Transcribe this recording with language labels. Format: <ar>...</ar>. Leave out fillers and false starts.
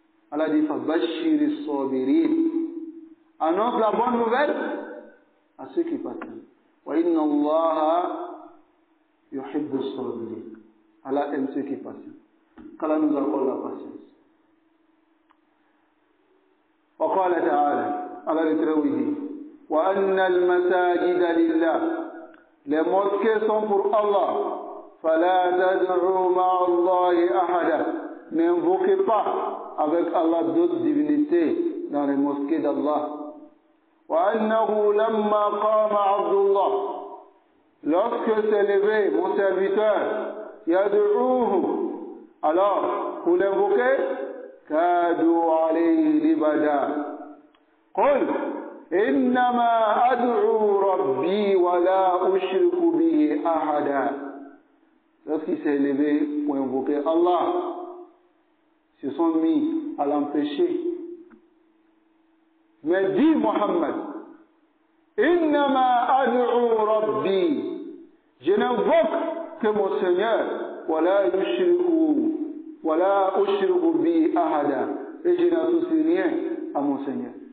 <fr>Allah dit</fr> <ar>Fabashir as-sabirin.</ar> <fr>Annonce la bonne nouvelle à ceux qui patientent.</fr> <ar>Wa inna Allah yuhibbu as-sabirin.</ar> <fr>Allah aime ceux qui patientent. Qu'Allah nous accorde la patience.</fr> <ar>وقال تعالى على الترويج وأن المساجد لله</ar> <fr>les mosquées sont pour Allah</fr> <ar>فلا تدعوا مع الله أحدا</ar> <fr>n'invoquez pas avec Allah d'autres divinités dans les mosquées d'Allah</fr> <ar>وأنه لما قام عبد الله</ar> <fr>lorsque s'est levé mon serviteur</fr> <ar>يدعوه</ar> <fr>alors pour l'invoquer</fr> <ar>كادوا عليه لبدا قل إنما أدعو ربي ولا أشرك به أحدا.</ar> <fr>Lorsqu'il s'est levé pour invoquer Allah, ils se sont mis à l'empêcher. Mais dit Muhammad,</fr> <ar>إنما أدعو ربي,</ar> <fr>je n'invoque que mon Seigneur,</fr> <ar>ولا أشرك به أحدا,</ar> <fr>et je n'associe rien à mon Seigneur.</fr>